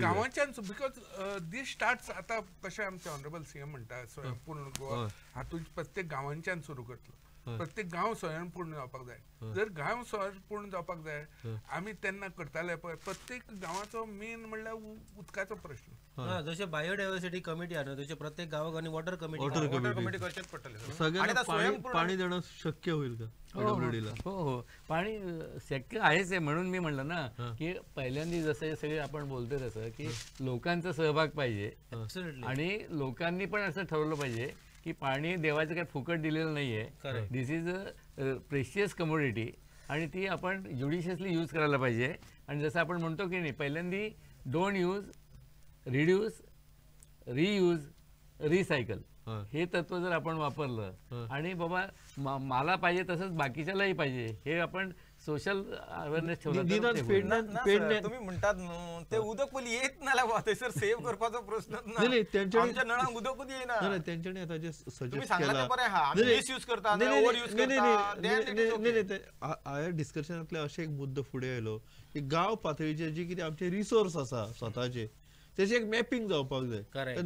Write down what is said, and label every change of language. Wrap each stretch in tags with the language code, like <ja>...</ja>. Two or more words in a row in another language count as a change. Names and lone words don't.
<kok>गांवांच्यान</kok> <en>because this starts</en> <kok>आतां कशें आमचे</kok> <en>honourable CM</en> <kok>म्हणटा स्वयंपूर्ण गोवा हातूंत प्रत्येक गांवांच्यान सुरू करतलो. प्रत्येक गांव स्वयंपूर्ण जावपाक जाय. जर गांव स्वयंपूर्ण जावपाक जाय आमी तेन्ना करताले पळय प्रत्येक गांवाचो मेन म्हणल्यार उदकाचो प्रश्न. जशें बायोडायवर्सिटी कमिटी आहा तशें प्रत्येक गांवांनी</kok> <en>water committee</en> <kok>करचेच पडटलें.</kok> <mr>सगळ्यांना पाणी देणं शक्य होईल का PWD ला? हो पाणी शक्य आहेच आहे. म्हणून मी म्हणलं ना की पहिल्यांदा जसं सगळे आपण बोलतोय तसं की लोकांचा सहभाग पाहिजे आणि लोकांनी पण असं ठरवलं पाहिजे की पाणी देवाचं काही फुकट दिलेलं नाहीये.</mr> <en>this is a precious commodity</en> <mr>आणि ती आपण</mr> <en>judiciously use</en> <mr>करायला पाहिजे. आणि जसं आपण म्हणतो की नाही पहिल्यांदा</mr> <en>don't use, reduce, reuse, recycle</en> <mr>हे तत्व जर आपण वापरलं आणि बाबा मला पाहिजे तसंच बाकीच्यालाही पाहिजे हे आपण</mr> <en>social awareness</en> <mr>ठेवला.</mr> <kok>तुम्ही म्हणतात न्हू ते उदक पयलीं येत ना थंयसर सेव्ह करपाचो प्रश्न आमच्या नळांक उदकूच येना. तेंच्यांनी आतां जे सजेस्ट हांवें डिस्कशनांतले अशें एक मुद्दो फुडें आयलो की गांव पातळीचेर जी कितें आमचे रिसोर्स आसा स्वताचे तेचे एक मॅपिंग जावपाक जाय.</kok>